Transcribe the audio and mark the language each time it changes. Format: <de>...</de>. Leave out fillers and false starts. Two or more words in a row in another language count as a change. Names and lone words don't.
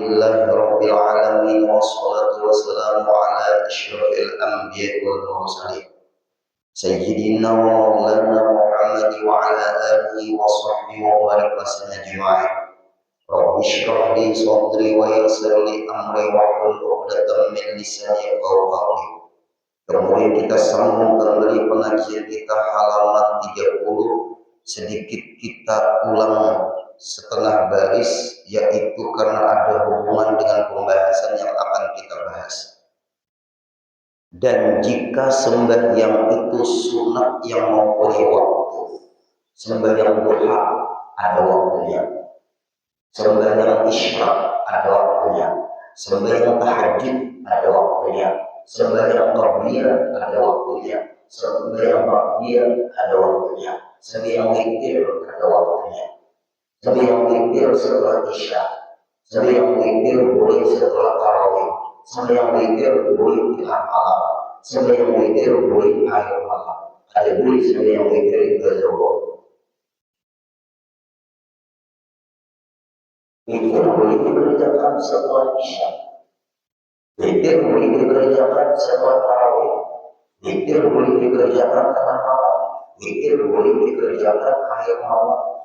<ar>الحمد لله رب العالمين والصلاة والسلام على أشرف الأنبياء والمرسلين سيدنا ومولانا محمد وعلى آله وصحبه وبارك وسلم أجمعين. رب اشرح لي صدري ويسر لي أمري واحلل عقدة من لساني يفقهوا قولي.</ar> <id>Kemudian kita sambung kembali pengajian kita halaman 30. Sedikit kita ulang setengah baris, yaitu karena ada hubungan dengan pembahasan yang akan kita bahas. Dan jika sembahyang itu sunat yang mempunyai waktu, sembahyang duha ada waktunya, sembahyang isyraq ada waktunya, sembahyang tahajud ada waktunya, sembahyang qabliyah ada waktunya, sembahyang ba'diyah ada waktunya, sembahyang witir ada waktunya. Sembahyang witir setelah isya, sembahyang witir boleh setelah tarawih, sembahyang witir boleh tengah malam, sembahyang witir boleh akhir malam, ada boleh sembahyang witir juga zuhur. Witir boleh dikerjakan setelah isya, witir boleh dikerjakan setelah tarawih, witir boleh dikerjakan tengah malam, witir boleh dikerjakan akhir malam.</id>